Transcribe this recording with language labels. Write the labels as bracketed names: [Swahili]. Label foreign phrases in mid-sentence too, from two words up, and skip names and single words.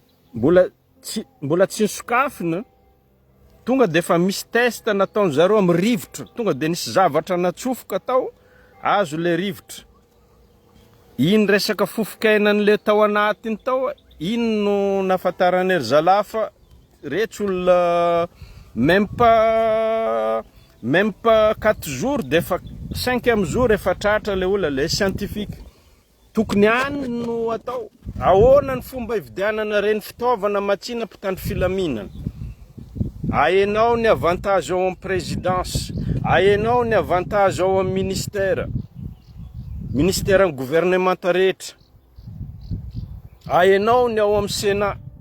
[Malagasy] mbola tsy nisokafina, tonga de fa misy test nataon zareo amin'ny rivotra, tonga de nisy zavatra natsofoka tao, azo le rivotra. Iny resaka fofokainan'le tao anatiny tao, iny no nafantaran'ery zalahy fa rehetra olona [French] même pas 4 jours [Malagasy] de fa 5e jour efa tratra le olona le scientifique. Tokony any no atao. Ahoana ny fomba ividianana reny fitaovana matsina mpitandro filaminana? Ahenao ny avantage ao amin'ny présidence, ahenao ny avantage ao amin'ny ministère ny gouvernementa rehetra, ahenao ny ao amin'ny sénat.